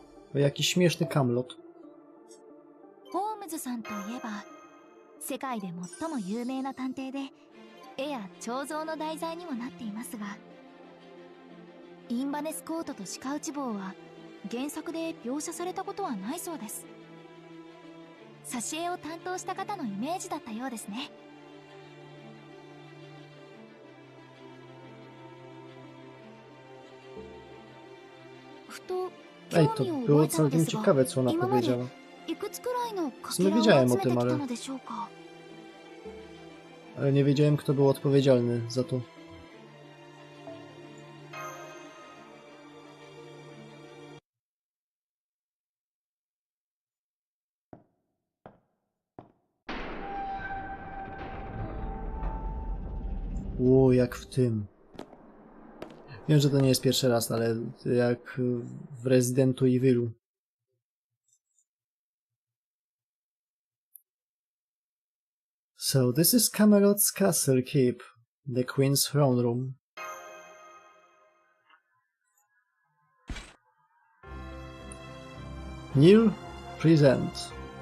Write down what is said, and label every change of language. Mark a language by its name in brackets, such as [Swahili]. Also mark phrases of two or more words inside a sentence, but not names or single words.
[Polish] O, jaki śmieszny Camelot. [Japanese] ホームズさんといえば世界で最も有名な探偵で絵や彫像の題材にもなっていますが、インバネスコートと鹿内棒は原作で描写されたことはないそうです。挿絵を担当した方のイメージだったようですね。ふと [Polish] Ej, to [Japanese] 興味を [Polish] było [Japanese] 覚えたので [Polish] całkiem [Japanese] すが、 [Polish] ciekawe, co ona [Japanese] 今まで [Polish] powiedziała. [Japanese] いくつくらいのか [Polish] W [Japanese] け [Polish] sumie [Japanese] らを [Polish] wiedziałem [Japanese] 集 [Polish] o [Japanese] めて [Polish] tym, [Japanese] きた [Polish] ale, [Japanese] のでしょうか。 [Polish] ale nie wiedziałem, kto był odpowiedzialny za to. Ło, jak w tym. Wiem, że to nie jest pierwszy raz, ale jak w Residentu Evilu. [English] So this is Camelot's castle keep, the Queen's throne room. Kneel, present.